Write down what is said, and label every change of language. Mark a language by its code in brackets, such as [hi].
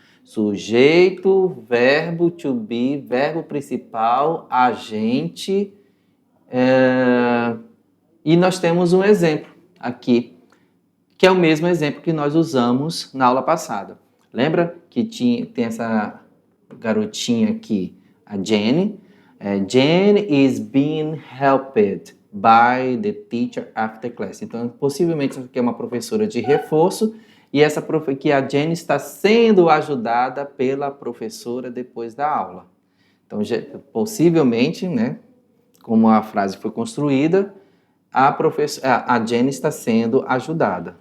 [pt] Sujeito, verbo to be, verbo principal, agente, e nós temos um exemplo aqui, que é o mesmo exemplo que nós usamos na aula passada. Lembra que tem essa garotinha aqui, a Jenny. [en] Jenny is being helped by the teacher after class. [pt] Então, possivelmente, essa aqui é uma professora de reforço e que a Jenny está sendo ajudada pela professora depois da aula. Então, possivelmente, né, como a frase foi construída, a Jenny está sendo ajudada.